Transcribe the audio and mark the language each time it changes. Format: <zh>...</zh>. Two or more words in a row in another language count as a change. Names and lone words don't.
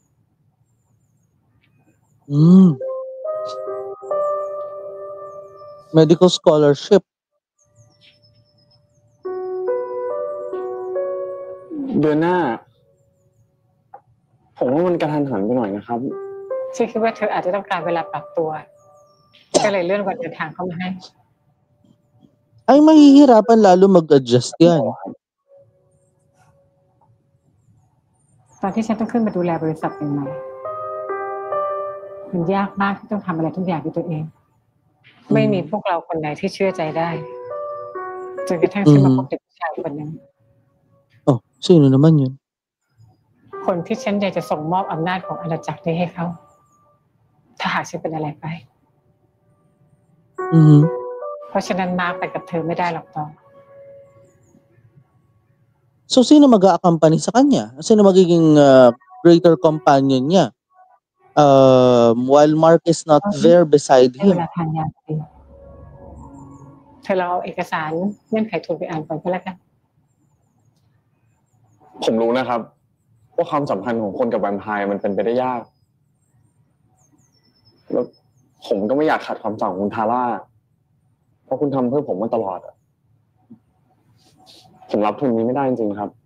<en>medical scholarship</en> <th>เดือนหน้า ผมว่ามันกระทันหันไปหน่อยนะครับ ฉันคิดว่าเธออาจจะต้องการเวลาปรับตัวก็เลยเลื่อนวันเดินทางเข้ามาให้</th> <tl>ay mahihirapan lalo mag-adjust yan</tl> <th>ตอนที่ฉันต้องขึ้นมาดูแลบริษัทใหม่มันยากมากที่ต้องทำอะไรทุกอย่างด้วยตัวเองไม่มีพวกเราคนไหนที่เชื่อใจได้จนกระทั่งฉันมาพบเด็กผู้ชายคนนึง</th> <tl>oh sino naman yun</tl> <th>คนที่ฉันอยากจะส่งมอบอำนาจของอาณาจักรนี้ให้เขาถ้าหากฉันเป็นอะไรไปเพราะฉะนั้นมาร์คไปกับเธอไม่ได้หรอกตอง</th> <tl>So sino mag-a-accompany sa kanya? Sino magiging</tl> <en>greater companion</en> <tl>niya?</tl> <en>While Mark is not there beside</en> <th>ให้เว</th> <en>him.</en> <th>ลาทานยาสิเธอลองเอาเอกสารเงื่อนไขทุนไปอ่านก่อนก็แล้วกัน ผมรู้นะครับว่าความสัมพันธ์ของคนกับแวมไพร์มันเป็นไปได้ยากแล้วผมก็ไม่อยากขัดความสั่งของคุณทาร่าเพราะคุณทำเพื่อผมมาตลอดอะผมรับทุนนี้ไม่ได้จริงๆครับ</th>